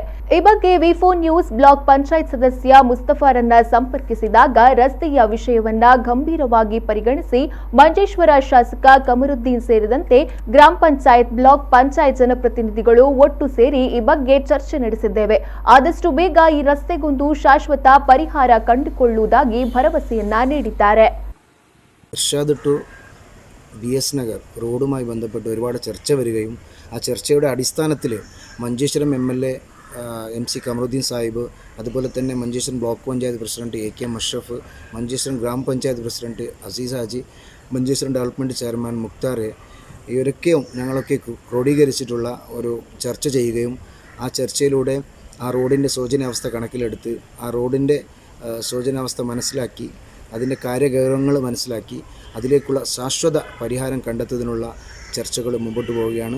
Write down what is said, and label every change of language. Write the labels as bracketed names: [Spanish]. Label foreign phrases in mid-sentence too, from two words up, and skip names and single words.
[Kannada] ಈ ಬಗ್ಗೆ ವಿ4 ನ್ಯೂಸ್ ಬ್ಲಾಕ್ ಪಂಚಾಯತ್ ಸದಸ್ಯ ಮುಸ್ತಫಾರನ್ನ ಸಂಪರ್ಕಿಸಿದಾಗ ರಸ್ತೆಯ ವಿಷಯವನ್ನ ಗಂಭೀರವಾಗಿ ಪರಿಗಣಿಸಿ ಮಂಜೇಶ್ವರ ಶಾಸಕ ಕಮರುದ್ದೀನ್ ಸೇರಿದಂತೆ ಗ್ರಾಮ ಪಂಚಾಯತ್, ಬ್ಲಾಕ್ ಪಂಚಾಯತ್ ಜನಪ್ರತಿನಿಧಿಗಳು ಒಟ್ಟು ಸೇರಿ ಈ ಬಗ್ಗೆ ಚರ್ಚೆ ನಡೆಸಿದ್ದೇವೆ. ಆದಷ್ಟು ಬೇಗ ಈ ರಸ್ತೆಗೊಂದು ಶಾಶ್ವತ ಪರಿಹಾರ ಕಂಡುಕೊಳ್ಳುವುದಾಗಿ ഭരവസೆಯನ್ನ നീಡಿದ್ದಾರೆ. [Malayalam] BS നഗർ റോഡുമായി ബന്ധപ്പെട്ട് ഒരുപാട് ചർച്ച വരികയും ആ ചർച്ചയുടെ അടിസ്ഥാനത്തിൽ മഞ്ചേശ്വരം MLA MC കമറുദ്ദീൻ സാഹിബ്, അതുപോലെ തന്നെ മഞ്ചേശ്വരം ബ്ലോക്ക് പഞ്ചായത്ത് പ്രസിഡന്റ് AK മഷ്റഫ്, മഞ്ചേശ്വരം ഗ്രാമപഞ്ചായത്ത് പ്രസിഡന്റ് അസീസ് ഹാജി, മഞ്ചേശ്വരം [English] development chairman [Malayalam] മുക്താർ, ഇവരൊക്കെയും ഞങ്ങളൊക്കെ ക്രോഡീകരിച്ചിട്ടുള്ള ഒരു ചർച്ച ചെയ്യുകയും ആ ചർച്ചയിലൂടെ ആ റോഡിൻ്റെ ശോചനീയാവസ്ഥ കണക്കിലെടുത്ത് ആ റോഡിൻ്റെ ശോചനീയാവസ്ഥ മനസ്സിലാക്കി അതിൻ്റെ കാര്യഗൗരവങ്ങൾ മനസ്സിലാക്കി അതിലേക്കുള്ള ശാശ്വത പരിഹാരം കണ്ടെത്തുന്നതിനുള്ള ചർച്ചകൾ മുമ്പോട്ട് പോവുകയാണ്.